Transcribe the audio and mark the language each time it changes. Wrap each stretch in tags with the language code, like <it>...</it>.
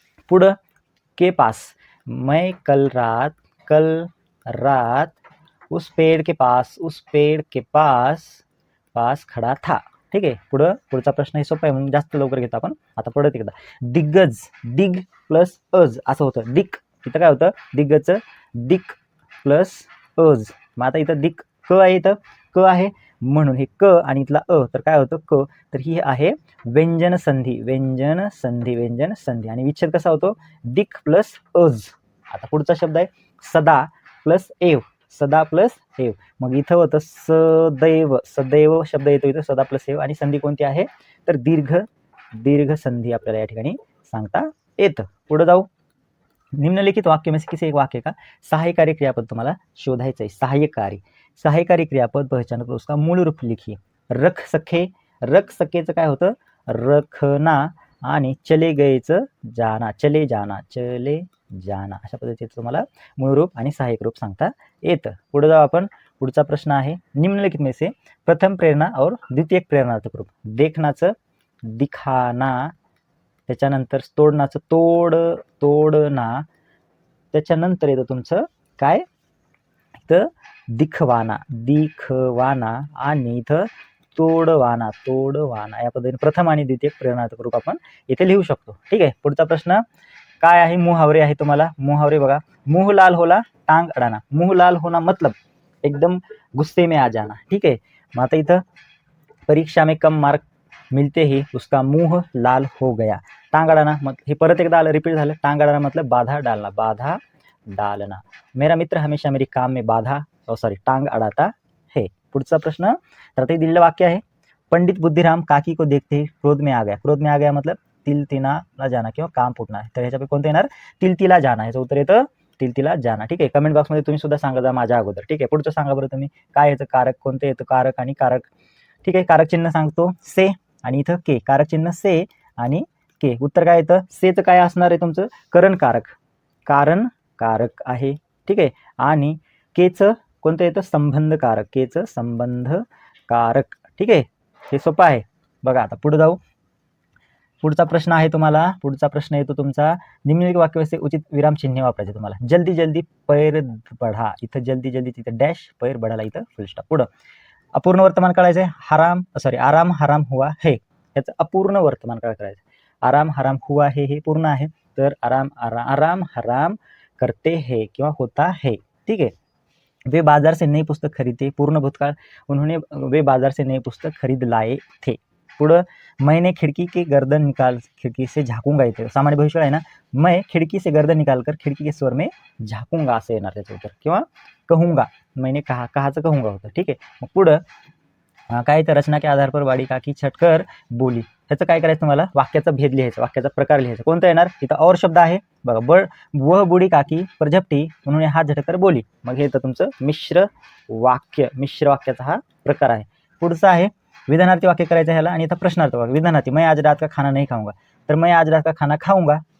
<hi>पुढं के पास, मैं कल रात उस पेड़ के पास खड़ा था.</hi> <mr>ठीक आहे. पुढचा प्रश्न हे सोपा आहे म्हणून जास्त लवकर घेतो आपण. आता परत एकदा, दिग्गज, दिग प्लस अज असं होतं. दिक इथं काय होतं, दिग्गजचं दिक प्लस अज. मग आता इथं दिक क आहे, इथं क आहे म्हणून हे क आणि इथला अ तर काय होतं क, तर ही आहे व्यंजन संधी, व्यंजन संधी, व्यंजन संधी. आणि विच्छेद कसा होतो, दिक प्लस अज. आता पुढचा शब्द आहे सदा प्लस एव, सदा प्लस एव. मग इथं होतं सदैव, सदैव शब्द येतो इथं सदा प्लस एव. आणि संधी कोणती आहे तर दीर्घ, दीर्घ संधी आपल्याला या ठिकाणी सांगता येतं. पुढे जाऊ.</mr> <hi>निम्नलिखित वाक्य में से किसी एक वाक्य का सहायकारी क्रियापद</hi> <mr>तुम्हाला शोधायचं आहे.</mr> <hi>सहाय्यकारी, सहाय्यकारी क्रियापद पहचान करो, उसका मूळ रूप लिखिए.</hi> <mr>रख सखे, रख सखेचं काय होतं रखना आणि चले गएचं जाना, चले जाना, चले जाना. अशा पद्धतीचं तुम्हाला मूळ रूप आणि सहाय्यक रूप सांगता येतं. पुढे जाऊ आपण. पुढचा प्रश्न आहे</mr> <hi>निम्नलिखित में से प्रथम प्रेरणा और द्वितीय प्रेरणार्थक रूप.</hi> <mr>देखनाचं दिखाना, त्याच्यानंतर तोडनाचं तोड, तोडना, त्याच्यानंतर येतं तुमचं काय इथं दिखवाना, दिखवाना आणि इथं तोडवाना, तोडवाना. या पद्धतीने प्रथम आणि द्वितीय प्रेरणार्थक रूप आपण इथे लिहू शकतो. ठीक आहे. पुढचा प्रश्न काय आहे, मुहावरे आहे तुम्हाला. मुहावरे बघा.</mr> <hi>मुंह लाल होला टांग अडाना. मुंह लाल होना मतलब एकदम गुस्से में आ जाना.</hi> <mr>ठीक आहे. मग आता इथं</mr> <hi>परीक्षा में कम मार्क मिलते ही उसका मुंह लाल हो गया.</hi> <mr>टांग अडाना मत हे परत एकदा आलं, रिपीट झालं.</mr> <hi>टांग अडाना मतलब बाधा डालना, बाधा डालना. मेरा मित्र हमेशा मेरी काम में बाधा टांग अडाता है.</hi> <mr>पुढचा प्रश्न तर आता दिलेलं वाक्य आहे.</mr> <hi>पंडित बुद्धिराम काकी को देखते ही क्रोध में आ गया. क्रोध में आ गया मतलब तिलतिला जाना</hi> <mr>किंवा काम फुटणार. तर ह्याच्यापैकी कोणतं येणार तिलतिला जाना. ह्याचं उत्तर येतं तिलतिला जाना. ठीक आहे. कमेंट बॉक्समध्ये तुम्ही सुद्धा सांगा जा माझ्या अगोदर. ठीक आहे. पुढचं सांगा बरं तुम्ही काय याचं कारक कोणतं येतं, कारक आणि कारक. ठीक आहे. कारक चिन्ह सांगतो से आणि इथं के. कारक चिन्ह से आणि के. उत्तर काय येतं सेचं काय असणार आहे तुमचं करण कारक, कारण कारक आहे. ठीक आहे. आणि केचं कोणतं येतं संबंध कारक, केचं संबंध कारक. ठीक आहे. हे सोपं आहे. बघा आता पुढे जाऊ. पुढचा प्रश्न आहे तुम्हाला. पुढचा प्रश्न येतो तुमचा निम्नलिखित वाक्यामध्ये उचित विराम चिन्ह वापरायचे तुम्हाला. जल्दी जल्दी पैर बढ़ा, इथं जल्दी जल्दी तिथं डॅश, पैर बढ़ाला इथं फुल स्टॉप. पुढं अपूर्ण वर्तमान काढायचं आहे. आराम हराम हुआ है, याचं अपूर्ण वर्तमान काळ करायचं.</mr> <hi>आराम हराम हुआ है हे पूर्ण आहे, तर आराम आराम हराम करते है किंवा होता है. ठीक है. वे बाजार से नई पुस्तक खरीदते,</hi> <mr>पूर्ण भूतकाळ</mr> <hi>उन्होंने वे बाजार से नई पुस्तक खरीद लाए थे. पुढं मैंने खिड़की के गर्दन निकाल, खिड़की से झाकूंगा</hi> <mr>इथे सामान्य भविष्य आहे ना.</mr> <hi>मैं खिड़की से गर्दन निकालकर खिड़की के स्वर में झाकूंगा</hi> <mr>असं येणार त्याचं उत्तर. किंवा कहूंगा, मैंने कहा, कहाचं कहूंगा होतं. ठीक आहे. मग पुढं काय तर</mr> <hi>रचना के आधार पर वाडी काकी छटकर बोली.</hi> <mr>ह्याचं काय करायचं तुम्हाला वाक्याचा भेद लिहायचा, वाक्याचा प्रकार लिहायचा. कोणतं येणार इथं और शब्द आहे बघा.</mr> <hi>वह बुडी काकी पर झपटी उन्होंने हात झटकर बोली.</hi> <mr>मग हे तर तुमचं मिश्र वाक्य, मिश्र वाक्याचा हा प्रकार आहे. पुढचं आहे विधानार्थी वाक्य करायचं ह्याला आणि इथं प्रश्नार्थ वाक्य.</mr> <hi>विधानार्थी मैं आज रात का खाना नहीं खाऊंगा, तर मैं आज रात का खाना खाऊंगा.</hi>